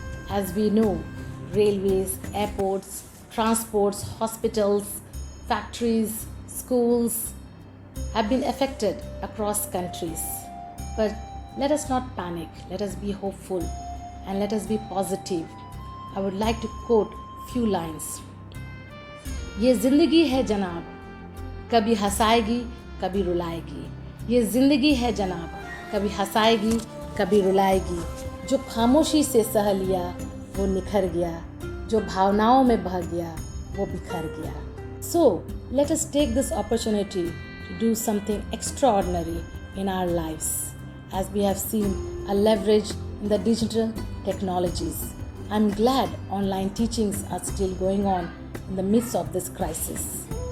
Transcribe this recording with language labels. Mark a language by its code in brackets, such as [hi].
[en] As we know, railways, airports, transports, hospitals, factories, schools have been affected across countries. But let us not panic, let us be hopeful, and let us be positive. I would like to quote few lines. [hi] ये जिंदगी है जनाब, कभी हंसाएगी कभी रुलाएगी. ये जिंदगी है जनाब, कभी हंसाएगी कभी रुलाएगी. जो खामोशी से सह लिया वो निखर गया, जो भावनाओं में बह गया वो बिखर गया. [en] So let us take this opportunity to do something extraordinary in our lives, as we have seen a leverage in the digital technologies. I'm glad online teachings are still going on in the midst of this crisis.